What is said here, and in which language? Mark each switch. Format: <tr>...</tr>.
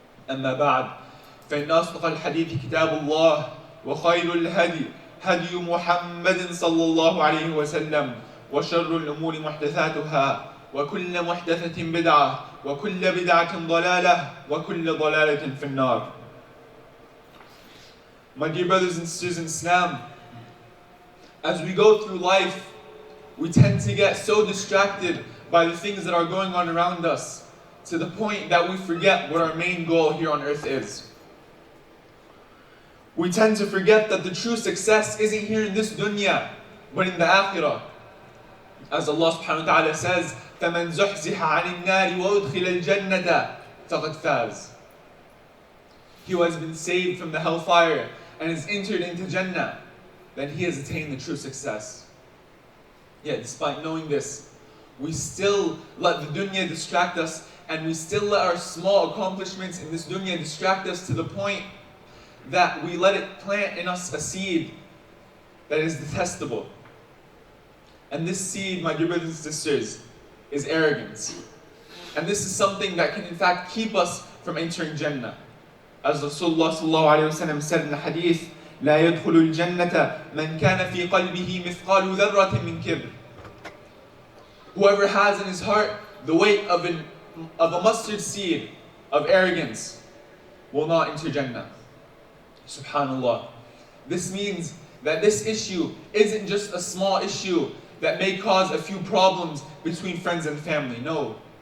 <ar>أما بعد، فإن أصدق الحديث كتاب الله، وخير الهدي هدي محمد صلى الله عليه وسلم، وشر الأمور محدثاتها، وكل محدثة بدعة، وكل بدعة ضلالة، وكل ضلالة في النار.</ar> <en>My dear brothers and sisters in Islam, as we go through life, we tend to get so distracted by the things that are going on around us, to the point that we forget what our main goal here on earth is. We tend to forget that the true success isn't here in this dunya, but in the akhirah. As Allah subhanahu wa ta'ala says,</en> <ar>فَمَنْ زُحْزِحَ عَنِ النَّارِ وَأُدْخِلَ الْجَنَّةَ فَقَدْ فَازَ.</ar> <en>He who has been saved from the hellfire and has entered into Jannah, then he has attained the true success. Yet despite knowing this, we still let the dunya distract us, and we still let our small accomplishments in this dunya distract us to the point that we let it plant in us a seed that is detestable. And this seed, my dear brothers and sisters, is arrogance. And this is something that can in fact keep us from entering Jannah. As Rasulullah said in the hadith,</en> <ar>لا يدخل الجنة من كان في قلبه مثقال ذرة من كبر.</ar> <en>Whoever has in his heart the weight of a mustard seed of arrogance will not enter Jannah. Subhanallah. This means that this issue isn't just a small issue that may cause a few problems between friends and family. No.</en>